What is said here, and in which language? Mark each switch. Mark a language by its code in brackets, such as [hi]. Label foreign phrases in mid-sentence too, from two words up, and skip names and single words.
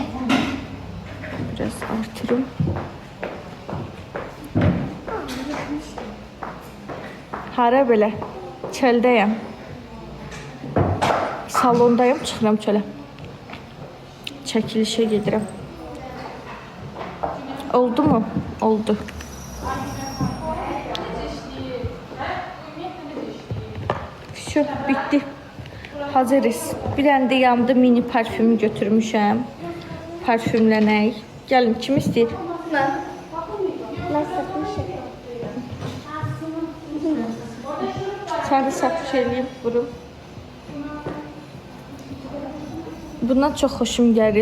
[az] Biraz artırım. Hara belə? Çöldəyəm. Salondayım, çıxıram çölə. Çəkilişə gedirəm. Oldu mu? Oldu. [tr] Şu, bitti. [az] Hazırız. Bir dənə də yanımda mini parfümü götürmüşəm. Parfümlənək. Gəlin, kim istəyir? Mən. Mən satmışım. Sən də satış eləyib vurum. Bundan çox xoşum gəlir.